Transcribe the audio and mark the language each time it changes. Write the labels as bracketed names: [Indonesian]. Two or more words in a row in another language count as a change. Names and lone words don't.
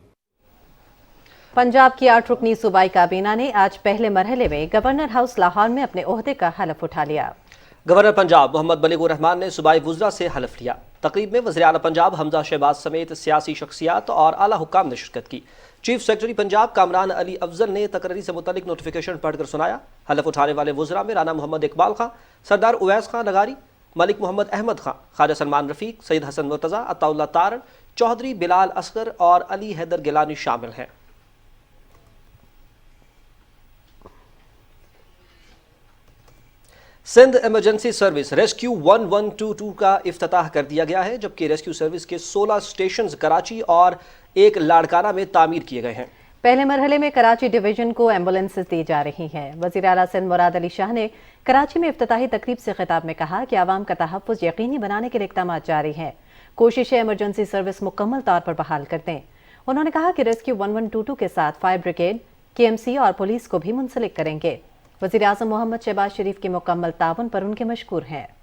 [Hindi] पंजाब की 8 रुकनी सूबाई काबीना ने आज पहले मरहले में गवर्नर हाउस लाहौर में अपने ओहदे का हलफ उठा लिया। गवर्नर पंजाब मोहम्मद बलीगुर रहमान ने सूबाई वुज़रा से हलफ लिया। तकरीब में वज़ीर आला पंजाब हमजा शहबाज समेत सियासी शख्सियात और आला हुक्काम ने शिरकत की। चीफ सेक्रेटरी पंजाब कामरान अली अफजल ने तकरीर से मुतल्लिक नोटिफिकेशन पढ़कर सुनाया। हलफ उठाने वाले वुज़रा में राना मोहम्मद इकबाल खां, सरदार उवैस खां लगारी, मलिक मोहम्मद अहमद खां, ख्वाजा सलमान रफ़ीक, सैयद हसन मुर्तज़ा, अताउल्लाह तारण, चौधरी बिलाल असगर और अली हैदर गिलानी शामिल हैं। सिंध इमरजेंसी सर्विस रेस्क्यू 1122 का इफ्तिताह कर दिया गया है, जबकि रेस्क्यू सर्विस के 16 स्टेशन कराची और एक लाड़काना में तामीर किए गए हैं। पहले मरहले में कराची डिवीजन को एम्बुलेंसेज दी जा रही हैं। वज़ीर आला सिंध मुराद अली शाह ने कराची में इफ्तिताही तकरीब से खिताब में कहा कि आवाम का तहफ़्फ़ुज़ यकीनी बनाने के लिए इक़दामात जारी हैं। कोशिशें इमरजेंसी सर्विस मुकम्मल तौर पर बहाल कर दें। उन्होंने कहा कि रेस्क्यू 1122 के साथ फायर ब्रिगेड, KMC और पुलिस को भी मुंसलिक करेंगे। वज़ीर आज़म मोहम्मद शहबाज शरीफ के मुकम्मल ताउन पर उनके मशकूर हैं।